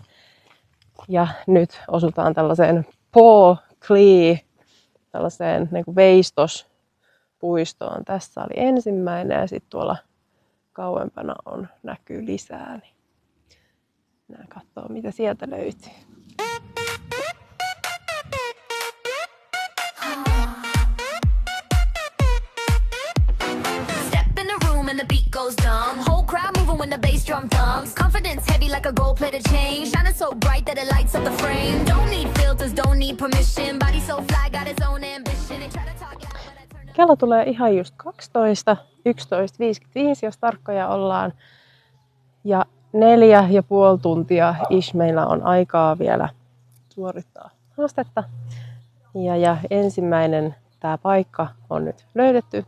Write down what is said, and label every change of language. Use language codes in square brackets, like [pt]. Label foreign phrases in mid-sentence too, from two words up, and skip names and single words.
[fi] Ja nyt osutaan tällaiseen Paw Clee, tällaiseen niin kuin veistospuistoon. Tässä oli ensimmäinen ja sitten tuolla kauempana näkyy lisää. Niin mennään katsoa mitä sieltä löytyy. [en] The beat goes dumb. Whole crowd moving when the bass drum thumps. Confidence heavy like a gold-plated chain. Shining so bright that it lights up the frame. Don't need filters, don't need permission. Body so fly, got its own ambition. They try to talk loud, but I turn... [fi] Kello tulee ihan just 12, 11.55 jos tarkkoja ollaan. Ja 4,5 tuntia meillä on aikaa vielä suorittaa haastetta. Ja ensimmäinen tämä paikka on nyt löydetty.